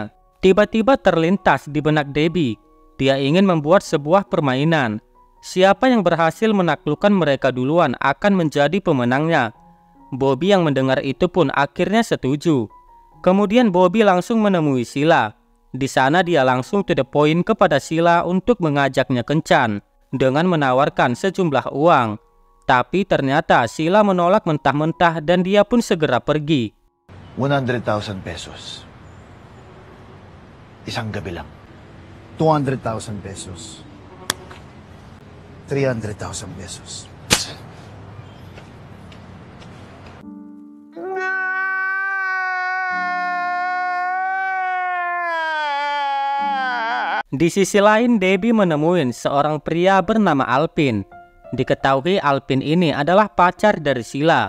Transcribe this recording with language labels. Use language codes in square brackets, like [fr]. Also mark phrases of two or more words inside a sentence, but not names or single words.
[id] Tiba-tiba terlintas di benak Debbie. Dia ingin membuat sebuah permainan. Siapa yang berhasil menaklukkan mereka duluan akan menjadi pemenangnya. Bobby yang mendengar itu pun akhirnya setuju. Kemudian Bobby langsung menemui Sheila. Di sana dia langsung [en] to the point [id] kepada Sheila untuk mengajaknya kencan dengan menawarkan sejumlah uang. Tapi ternyata Sheila menolak mentah-mentah dan dia pun segera pergi. [tl] 100,000 pesos. Isang gabi lang. 200,000 pesos. 300,000 pesos. [id] Di sisi lain, Debbie menemui seorang pria bernama Alpin. Diketahui Alpin ini adalah pacar dari Sheila.